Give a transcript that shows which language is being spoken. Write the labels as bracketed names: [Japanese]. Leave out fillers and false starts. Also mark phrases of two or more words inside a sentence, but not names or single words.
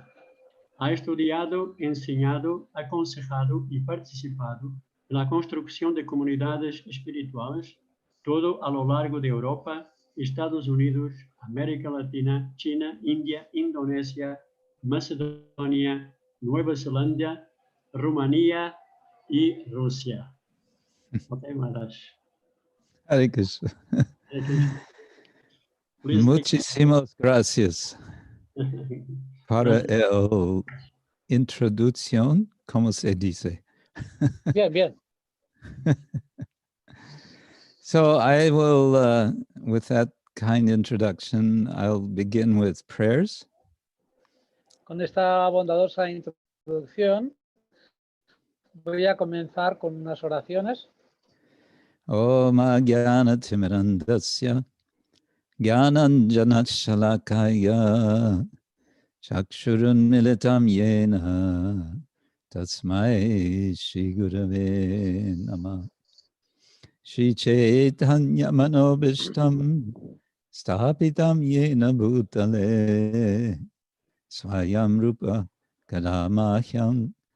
[Spanish] Ha estudiado, enseñado, aconsejado y participado en la construcción de comunidades espirituales, todo a lo largo de Europa, Estados Unidos, América Latina, China, India, Indonesia, Macedonia, Nueva Zelanda, Rumanía y Rusia. Okay, Maharaj. Hare Krishna. Muchísimas gracias para el introducción, ¿cómo se dice? Bien, bien. [English] So I will, with that kind introduction, I'll begin with prayers. [Spanish] Con esta bondadosa introducción, voy a comenzar con unas oraciones. [Sanskrit] Om Jnana Timirandasya Jnananjana Shalakaya Chakshurun Militam Yena Tasmai Shri Gurave Namah Shri Chaitanya Manobishtam Sthapitam Yena Bhutale Swayam Rupa Kadamahyam